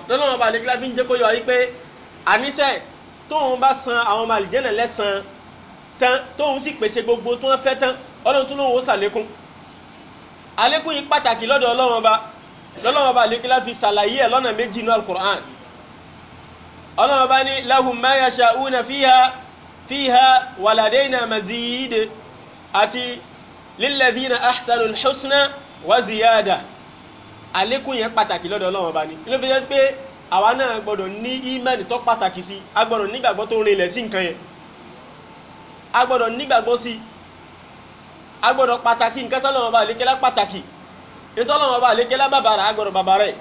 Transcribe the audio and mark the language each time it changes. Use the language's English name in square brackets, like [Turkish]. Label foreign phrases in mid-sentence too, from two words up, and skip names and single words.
[Yoruba] Ọlọ́run Ọba àlékún fi ń jẹ́ kó yọ wípé àníṣe tóun bá san àwọn ọmọ àlìjẹ́nnà lẹ́san tán, tóun sì pèsè gbogbo tó wọ́n fẹ́ tán, Ọlọ́run tún lóun ó ṣàlékún. àlékún yìí pàtàkì lọ́dọ̀ Ọlọ́run Ọba. Ọlọ́run Ọba àlékún fi ṣàlàyé ẹ̀ lọ́nà méjì nínú al-Qur'an. Ọlọ́run Ọba ní [Arabic] لهم ما يشاؤون فيها ولدينا مزيد, [Yoruba] àti [Arabic] للذين أحسنوا الحسنى وزيادة. [Yoruba] àlékún yẹn pàtàkì lọ́dọ̀ Ọlọ́run Ọba ni. ilé fi jẹ́ pé àwa náà gbọ́dọ̀ ní ìmánì tó pàtàkì sí, a gbọ́dọ̀ nígbàgbọ́ tó rinlẹ̀ sí nǹkan yẹn, a gbọ́dọ̀ nígbàgbọ́ sí, a gbọ́dọ̀ pàtàkì nǹkan tọ́lọ́run Ọba àlékẹ́lá pàtàkì, ìtọ́lọ́run Ọba àlékẹ́lá bàbàrà, a gbọ́dọ̀ bàbàrà ẹ̀.